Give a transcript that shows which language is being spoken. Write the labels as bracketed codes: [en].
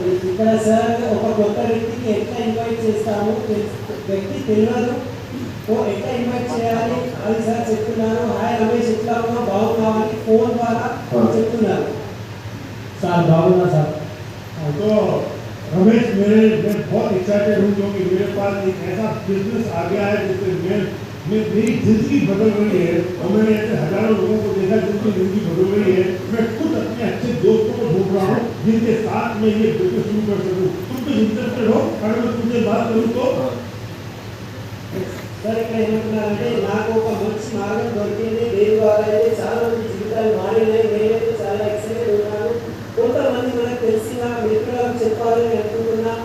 [te] ఇక్కడ సార్ ఒక కొత్త వ్యక్తికి ఎట్లా ఇన్వైట్ చేస్తాము, వ్యక్తి తెలియదు, ఎట్లా ఇన్వైట్ చేయాలి అది సార్ చెప్తున్నారు. హాయ్ రమేష్ ఎట్లా ఉన్నావు, బాగున్నావు అని ఫోన్ ద్వారా చెప్తున్నారు. సార్ బాగున్నా సార్. [hi] तो रमेश मैं बहुत एक्साइटेड हूँ क्योंकि मेरे पास एक ऐसा बिजनेस आ गया है जिससे मेरी जिंदगी बदल रही है और मैंने ऐसे हजारों लोगों को देखा जिनकी जिंदगी बदल रही है। मैं खुद अपने अच्छे दोस्तों को ढूंढ रहा हूँ जिनके साथ में ये बिजनेस शुरू कर सकूँ। तुम भी इंटरेस्टेड हो? अगर मैं तुमसे बात करूँ तो [te] సార్ ఇక్కడ ఏమంటున్నారంటే నాకు ఒక మంచి మార్గం దొరికింది, దేని ద్వారా అయితే చాలా మంది జీవితాలు మారినాయి. నేనైతే చాలా ఎక్సైటెడ్ ఉన్నాను. కొంతమంది మనకు తెలిసిన మిత్రులకు చెప్పాలని అనుకుంటున్నా.